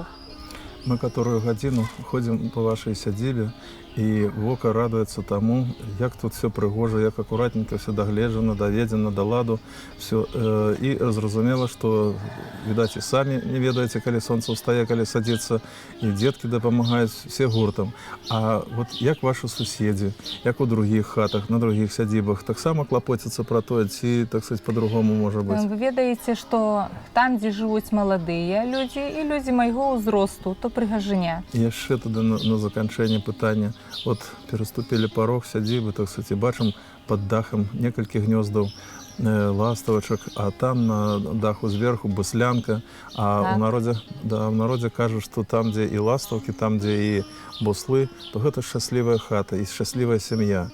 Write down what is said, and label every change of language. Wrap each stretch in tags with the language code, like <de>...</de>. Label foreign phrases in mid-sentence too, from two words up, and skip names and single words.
<be>Мы которую гадзіну ходзім по вашай сядзібе, і вока радуецца таму, як тут все прыгожа, як акуратненько все дагледжана, даведзена да ладу, все. І зразумела, што, відаць, і самі не ведаеце, калі сонца ўстае, калі садзіцца, і дзеткі дапамагаюць все гуртам. А вот як ваши суседзі, як у другіх хатах, на другіх сядзібах, таксама клапоцяцца пра тое, ці,</be> <ru>так сказать,</ru> <be>по-другому можа быць? Вы ведаеце, што там, дзе жывуць маладыя людзі і людзі майго ўзросту, то прыгажыня. І яшчэ тады на заканчэнне пытання. Вот пераступілі парог сядзібы,</be> <ru>так сказать,</ru> <be>бачым пад дахам некалькі гнёздаў ластавачак, а там на даху зверху буслянка, а ў народзе кажуць, што там, дзе і ластаўкі, там, дзе і буслы, то гэта шчаслівая хата і шчаслівая сям'я.</be>